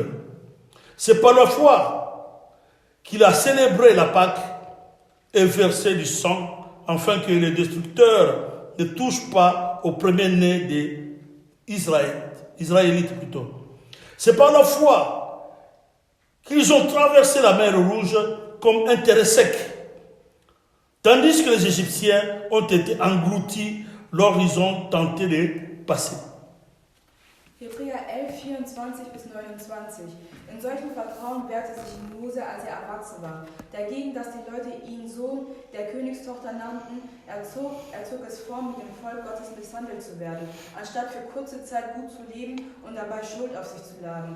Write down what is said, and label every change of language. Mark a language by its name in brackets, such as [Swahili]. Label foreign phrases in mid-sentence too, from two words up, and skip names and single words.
[French] C'est par la foi qu'il a célébré la Pâque et versé du sang, afin que le destructeur ne touche pas au premier-né des Israélites plutôt. C'est par la foi qu'ils ont traversé la mer Rouge comme un terrain sec, tandis que les Égyptiens ont été engloutis lorsqu'ils ont tenté de passer. [German] Hebräer 11, 24 bis 29. In solchem Vertrauen wehrte sich Mose, als er erwachsen war. Dagegen, dass die Leute ihn Sohn der Königstochter nannten, er zog es vor, mit dem Volk Gottes misshandelt zu werden, anstatt für kurze Zeit gut zu leben und dabei Schuld auf sich zu laden.